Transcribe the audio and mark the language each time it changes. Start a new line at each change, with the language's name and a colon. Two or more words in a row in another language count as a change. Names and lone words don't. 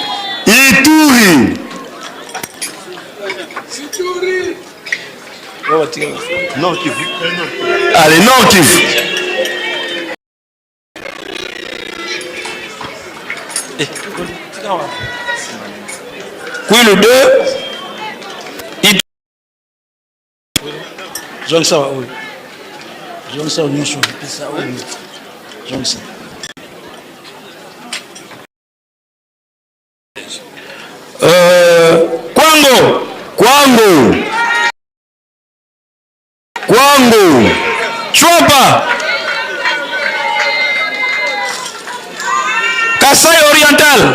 French: Nord Kivu. Allez, Nord Kivu. Kwilu 2. Johnson, oui. Johnson, nyosho. Pisa, oui. Johnson. Kwango. Chwapa. Kasai Oriental.